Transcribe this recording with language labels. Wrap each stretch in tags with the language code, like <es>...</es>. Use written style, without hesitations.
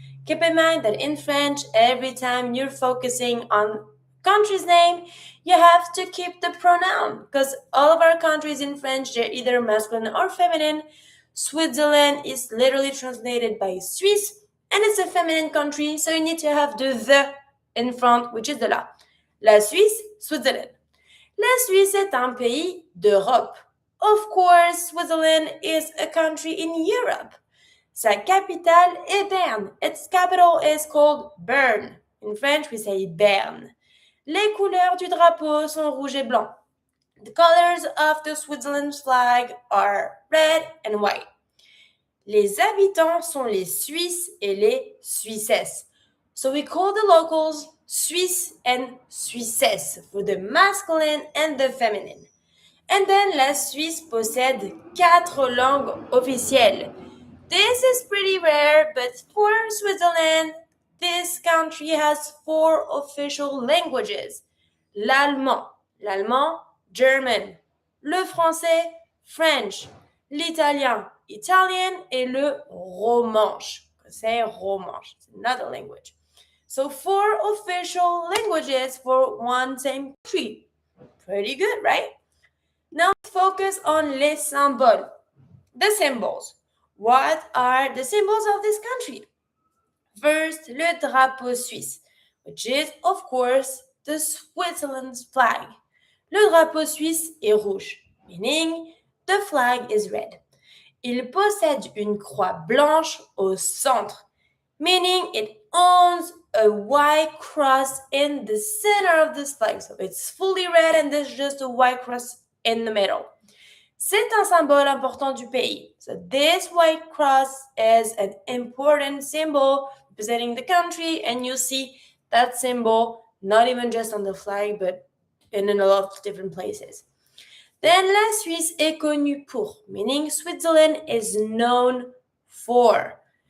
<en>Keep in mind that in French, every time you're focusing on country's name, you have to keep the pronoun because all of our countries in French, they're either masculine or feminine. Switzerland is literally translated by Suisse, and it's a feminine country, so you need to have the in front, which is the la.</en> <fr>La Suisse, Switzerland. La Suisse est un pays d'Europe.</fr> <en>Of course, Switzerland is a country in Europe.</en> <fr>Sa capitale est Berne.</fr> <en>Its capital is called Bern. In French, we say Berne.</en> <fr>Les couleurs du drapeau sont rouge et blanc.</fr> <en>The colors of the Switzerland flag are red and white.</en> <fr>Les habitants sont les Suisses et les Suissesses.</fr> <en>So we call the locals Suisse and Suissesses for the masculine and the feminine. And then</en> <fr>la Suisse possède 4 langues officielles.</fr> <en>This is pretty rare, but for Switzerland, this country has 4 official languages.</en> <fr>L'allemand, German, le français, French, l'italien, Italian, et le romanche. C'est romanche.</fr> <en>It's another language. So 4 official languages for one same country. Pretty good, right? Now focus on</en> <fr>les symboles.</fr> <en>The symbols. What are the symbols of this country? First,</en> <fr>le drapeau suisse,</fr> <en>which is, of course, the Switzerland's flag.</en> <fr>Le drapeau suisse est rouge,</fr> <en>meaning the flag is red.</en> <fr>Il possède une croix blanche au centre,</fr> <en>meaning it owns a white cross in the center of this flag. So it's fully red and there's just a white cross in the middle.</en> <fr>C'est un symbole important du pays.</fr> <en>So this white cross is an important symbol representing the country, and you see that symbol not even just on the flag, but in a lot of different places. Then</en> <fr>la Suisse est connue pour,</fr> <en>meaning Switzerland is known for.</en>